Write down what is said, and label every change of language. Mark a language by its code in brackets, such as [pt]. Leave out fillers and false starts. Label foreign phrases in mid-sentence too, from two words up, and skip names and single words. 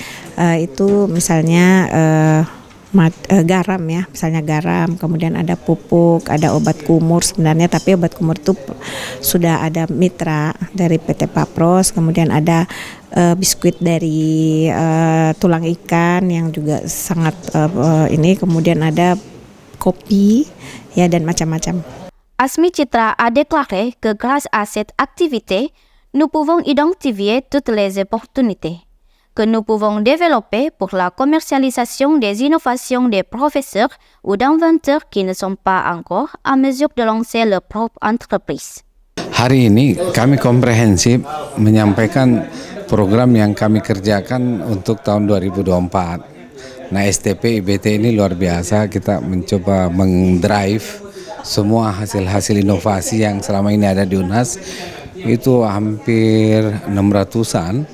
[id] Itu misalnya garam ya, misalnya garam, kemudian ada pupuk, ada obat kumur sebenarnya, tapi obat kumur itu sudah ada mitra dari PT Papros, kemudian ada biskuit dari tulang ikan yang juga sangat ini, kemudian ada kopi ya dan macam-macam. [fr] Asmi Citra a déclaré que grâce à cette activité, nous pouvons identifier toutes les opportunités que nous pouvons développer pour la commercialisation des innovations des professeurs ou d'inventeurs qui ne sont pas encore en mesure de lancer leur propre entreprise. [id] Hari ini kami komprehensif menyampaikan program yang kami kerjakan untuk tahun 2024. Nah, STP IBT ini luar biasa, kita mencoba mendrive semua hasil-hasil inovasi yang selama ini ada di UNHAS, itu hampir 600-an.